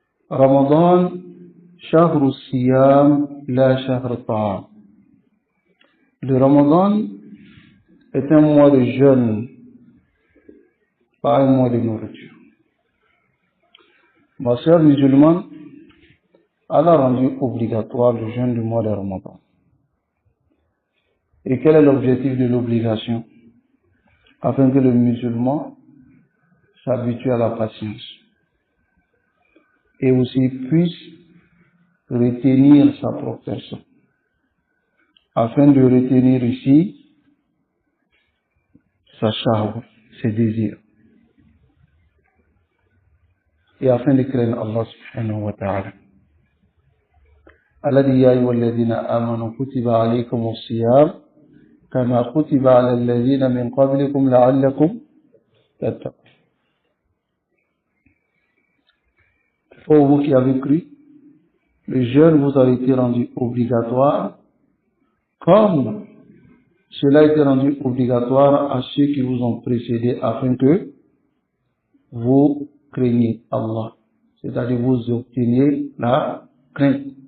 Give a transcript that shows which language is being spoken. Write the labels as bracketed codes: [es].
[ar] Ramadan, شهر الصيام لا شهر الطعام. [fr] Le Ramadan est un mois de jeûne, pas un mois de nourriture. Ma sœur musulmane, elle a rendu obligatoire le jeûne du mois de Ramadan. Et quel est l'objectif de l'obligation? Afin que le musulman s'habitue à la patience et aussi puisse retenir sa propre personne. Afin de retenir ici sa shahwa, ses désirs. Et afin de craindre Allah subhanahu wa ta'ala. [ar] الذي يا أيها الذين آمنوا كتب عليكم الصيام كما كتب على الذين من قبلكم لعلكم تتقون. [fr] Ô vous qui avez cru, le jeûne vous a été rendu obligatoire, comme cela a été rendu obligatoire à ceux qui vous ont précédé, afin que vous craigniez Allah, c'est-à-dire vous obteniez la crainte.